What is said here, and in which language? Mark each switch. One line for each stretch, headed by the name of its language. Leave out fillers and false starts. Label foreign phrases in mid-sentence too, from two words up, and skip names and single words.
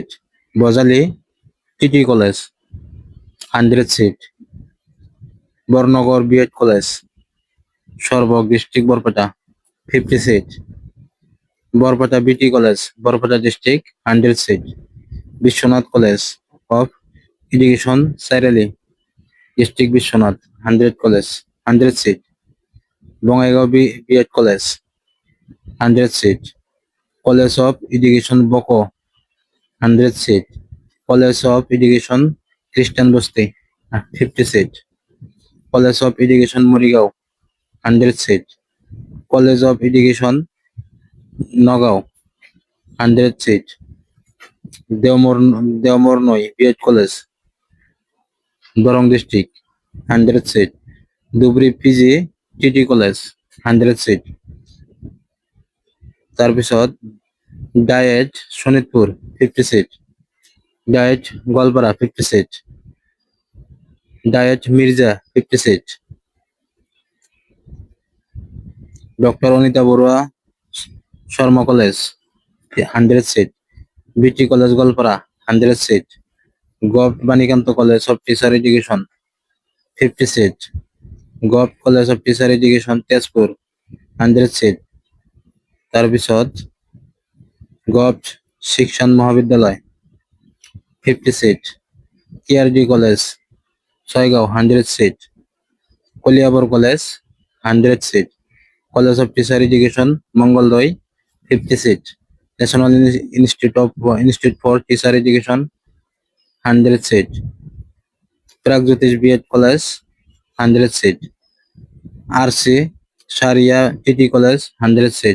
Assamese: বজালী টিটি কলেজ 100 চিট। বৰনগৰ বি এড কলেজ সৰভোগ ডিষ্ট্ৰিক্ট বৰপেটা 50 চিট। বৰপেটা বিটি কলেজ বৰপেটা ডিষ্ট্রিক্ট 100 সিট। বিশ্বনাথ কলেজ অফ এডুকেশন চাইরালি ডিস্ট্রিক্ট বিশ্বনাথ 100 কলেজ 100 সিট। বঙ্গাইগাঁও বিএড কলেজ 100 সিট। কলেজ অফ এডুকেশন বকো 100 সিট। কলেজ অফ এডুকেশন খ্রিস্টান বস্তি 50 সিট। কলেজ অফ এডুকেশন মরিগাঁও 100 সিট। কলেজ অফ এডুকেশন নগাঁও 100 সিট। দেওমর নয় বিএড কলেজ দরং ডিস্ট্রিক্ট 100 সিট। ধুবড়ী পিজি টিটি কলেজ 100 সিট। তাৰপিছত ডায়েট শোণিতপুর 50 সিট। ডায়েট গোৱালপাৰা 50 সিট। ডায়েট মির্জা 50 সিট। ডক্টর অনিতা বড়ুয়া শর্মা কলেজ 100 সিট। বিটি কলেজ গোৱালপাৰা 100 সিট। গভ বাণীকান্ত কলেজ অফ টিচার এডুকেশন 50 সিট। গভ কলেজ অফ টিচার এডুকেশন তেজপুর 100 সিট। তাৰপিছত গভ শিক্ষণ মহাবিদ্যালয় 50 সিট। কেআরডি কলেজ ছয়গাঁও 100 সিট। কলিয়াবৰ কলেজ 100 সিট। কলেজ অফ টিচার এডুকেশন মঙ্গলদৈ 50 সিট। ন্যাশনাল ইনস্টিটিউট ফর টিচার এডুকেশন 100 সিট। প্রাগজ্যোতিষ বিএড কলেজ 100 সিট। আরসি সারিয়া টিটি কলেজ 100 সিট।